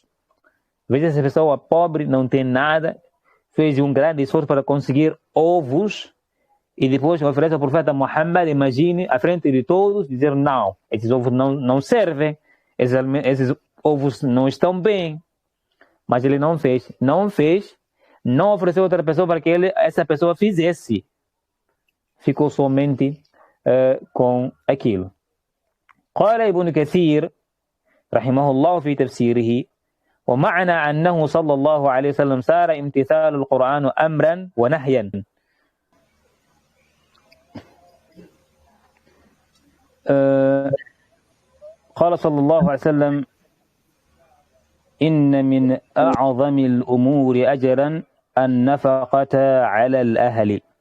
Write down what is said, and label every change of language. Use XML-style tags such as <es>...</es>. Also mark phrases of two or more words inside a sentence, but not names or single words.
<pt>Veja, se a pessoa pobre não tem nada, fez um grande esforço para conseguir ovos e depois oferece ao profeta Muhammad, imagine, à frente de todos, dizer: "Não, esses ovos não servem, esses ovos não estão bem." Mas ele não fez, não ofereceu a outra pessoa para que essa pessoa fizesse. Ficou somente com aquilo.</pt> <ar>قال ابن كثير رحمه الله في تفسيره: ومعنى أنه صلى الله عليه وسلم صار امتثال القرآن أمرا ونهيا. قال صلى الله عليه وسلم: إن من أعظم الأمور أجرا النفقة على الأهل.</ar>